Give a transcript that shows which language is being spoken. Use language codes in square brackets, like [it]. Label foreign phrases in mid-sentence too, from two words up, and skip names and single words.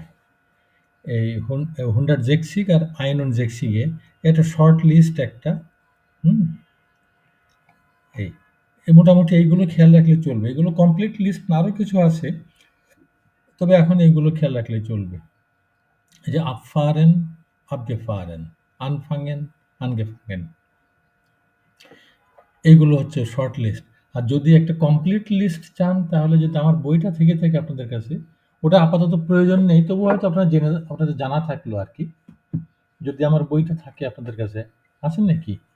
[bn] এই 160 আর 61 এটা [en] short list [bn] একটা। এই মোটামুটি এইগুলো খেয়াল রাখলে চলবে। এগুলো [en] complete list [bn] না, আরও কিছু আছে, তবে এখন এইগুলো খেয়াল রাখলে চলবে। এই যে abfahren, [de] abgefahren, anfangen, angefangen, [bn] এইগুলো হচ্ছে [en] short list. [bn] আর যদি একটা [en] complete list [bn] চান তাহলে যদি আমার বইটা থেকে থাকে আপনাদের কাছে, ওটা আপাতত প্রয়োজন নেই, তবু হয়তো আপনাদের জানা থাকলো আর কি। যদি আমার বইটা থাকে আপনাদের কাছে, আছেন নাকি?